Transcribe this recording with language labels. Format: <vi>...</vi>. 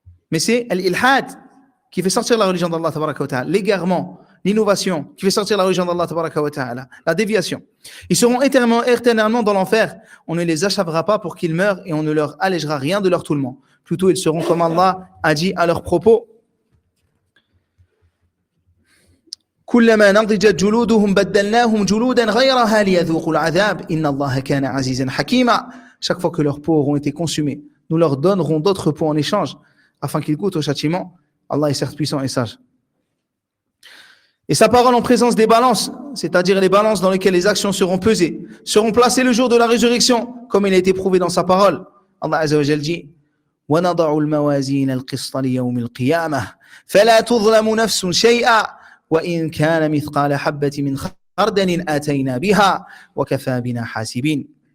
<fr>Mais c'est l'ilhad qui fait sortir la religion d'Allah tabaraka wa ta'ala. L'égarement, l'innovation qui fait sortir la religion d'Allah tabaraka wa ta'ala. La déviation. Ils seront éternellement dans l'enfer. On ne les achavera pas pour qu'ils meurent et on ne leur allégera rien de leur toulement. Plutôt, ils seront comme Allah a dit à leur propos.</fr> <ar>كلما نضجت جلودهم بدلناهم جلودا غيرها ليذوقوا العذاب إن الله كان عزيزا حكيما.</ar> <fr>Chaque fois que leurs peaux auront été consumées, nous leur donnerons d'autres peaux en échange afin qu'ils goûtent au châtiment. Allah est certes puissant et sage. Et sa parole en présence des balances, c'est-à-dire les balances dans lesquelles les actions seront pesées, seront placées le jour de la résurrection, comme il a été prouvé dans sa parole. Allah Azza wa Jalla dit</fr> <ar>وَنَضَعُ الْمَوَازِينَ الْقِسْطَ لِيَوْمِ الْقِيَامَةِ فَلَا تُظْلَمُ نَفْسٌ شَيْئًا وَإِنْ كَانَ مِثْقَالَ حَبَّةٍ مِنْ خَرْدَلٍ آتَيْنَا بِهَا وَكَفَى بِنَا حَاسِبِينَ.</ar>